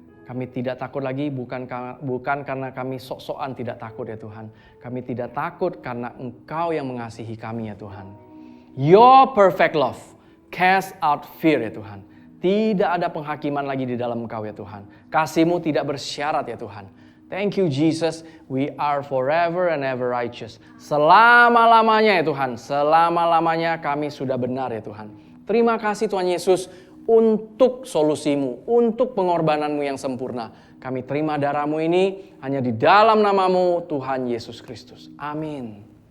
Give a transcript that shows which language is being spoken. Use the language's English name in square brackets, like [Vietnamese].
[Indonesian] Kami tidak takut lagi bukan karena kami sok-sokan tidak takut ya Tuhan. Kami tidak takut karena Engkau yang mengasihi kami ya Tuhan. [English] Your perfect love cast out fear ya Tuhan. [Indonesian] Tidak ada penghakiman lagi di dalam Engkau ya Tuhan. Kasih-Mu tidak bersyarat ya Tuhan. [English] Thank you Jesus, we are forever and ever righteous. [Indonesian] Selama-lamanya ya Tuhan, selama-lamanya kami sudah benar ya Tuhan. Terima kasih Tuhan Yesus. Untuk solusi-Mu, untuk pengorbanan-Mu yang sempurna. Kami terima darah-Mu ini hanya di dalam nama-Mu Tuhan Yesus Kristus. Amin.